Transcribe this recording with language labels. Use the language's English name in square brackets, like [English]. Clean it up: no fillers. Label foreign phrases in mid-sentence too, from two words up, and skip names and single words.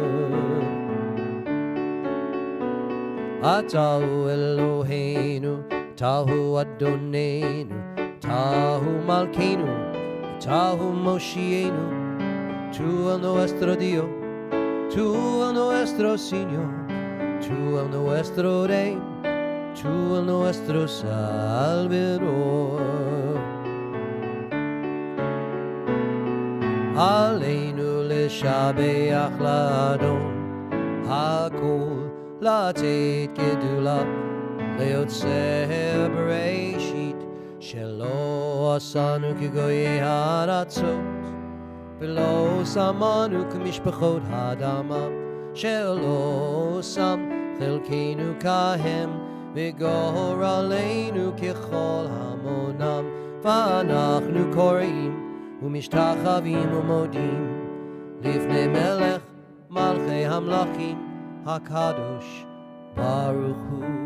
[Hebrew] אתה הוא אלוהינו, אתה הוא אדונינו, אתה הוא מלכנו, אתה הוא מושיענו, [Spanish] Tu el nuestro Dios, Tu el nuestro Señor, Tu el nuestro Rey, Tu el nuestro Salvador. [Hebrew] עלינו לשבח לאדון הכל לתת גדולה ליוצר בראשית שלא עשנו כגויי הארצות ולא שמנו כמשפחות האדמה שלא שם חלקנו כהם וגורלנו ככל המונם ואנחנו קוראים ומשתחווים ומודים לפני מלך מלכי המלכים הקדוש ברוך הוא.